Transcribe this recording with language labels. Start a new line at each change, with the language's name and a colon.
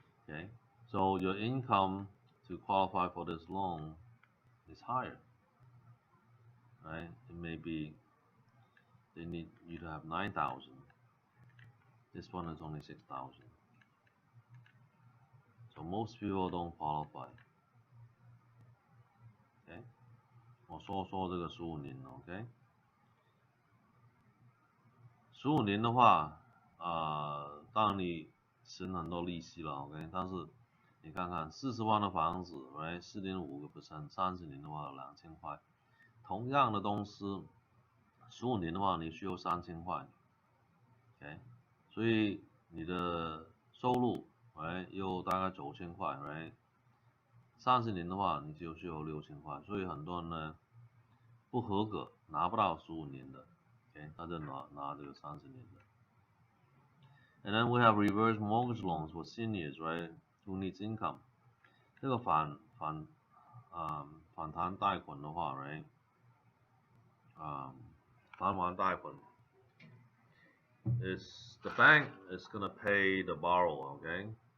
English: Okay, so your income to qualify for this loan is higher, right? It may be they need you to have 9,000. This one is only 6,000. So most people don't qualify.
Chinese: Okay, 我说这个15年 ，OK。 15年的话，当然你省很多利息了 ，OK。但是你看看40万的房子，来4.5%， 30年的话2000块。同样的东西，15年的话你需要3000块 ，OK。所以你的收入，又大概9000块，30年的话你就需要6000块。所以很多人呢不合格，拿不到15年的 ，OK， 他就拿这个30年的。
English: And then we have reverse mortgage loans for seniors, right, who needs income. 这个反弹贷款的话，right，返还贷款 is the bank is gonna pay the borrower, okay?